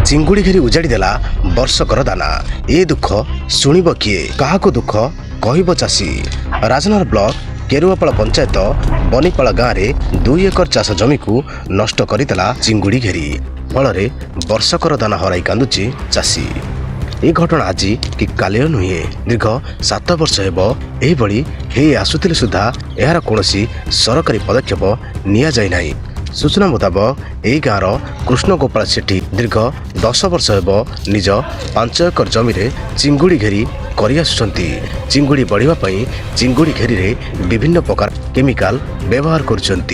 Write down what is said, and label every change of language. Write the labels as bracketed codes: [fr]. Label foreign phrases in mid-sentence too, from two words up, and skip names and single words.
[or] ଚିଙ୍ଗୁଡ଼ି ଘେରି ଉଜାଡ଼ି ଦେଲା ବର୍ଷକର ଦାନା। ଏ ଦୁଃଖ ଶୁଣିବ କିଏ? କାହାକୁ ଦୁଃଖ କହିବ ଚାଷୀ? ରାଜନଗର ବ୍ଲକ କେରୁଆପାଳ ପଞ୍ଚାୟତ ବନିପାଳ ଗାଁରେ 2 ଏକର ଚାଷ ଜମିକୁ ନଷ୍ଟ କରିଦେଲା ଚିଙ୍ଗୁଡ଼ି ଘେରି। ଫଳରେ ବର୍ଷକର ଦାନା ହରାଇ କାନ୍ଦୁଛି ଚାଷୀ। ଏଇ ଘଟଣା ଆଜି କି କାଲିର ନୁହେ। ଦୀର୍ଘ 7 ବର୍ଷ ହେବ ଏହିଭଳି ହେଇ ଆସୁଥିଲେ ସୁଦ୍ଧା ଏହାର କୌଣସି ସରକାରୀ ପଦକ୍ଷେପ ନିଆଯାଇ ନାହିଁ। ସୂଚନା ମୁତାବକ ଏହି ଗାଁର କୃଷ୍ଣ ଗୋପାଳ ସେଠୀ ଦୀର୍ଘ 10 ବର୍ଷ ହେବ ନିଜ 5 ଏକର ଜମିରେ ଚିଙ୍ଗୁଡ଼ି ଘେରି କରିଆସୁଛନ୍ତି। ଚିଙ୍ଗୁଡ଼ି ବଢ଼ିବା ପାଇଁ ଚିଙ୍ଗୁଡ଼ି ଘେରିରେ ବିଭିନ୍ନ ପ୍ରକାର କେମିକାଲ ବ୍ୟବହାର କରୁଛନ୍ତି।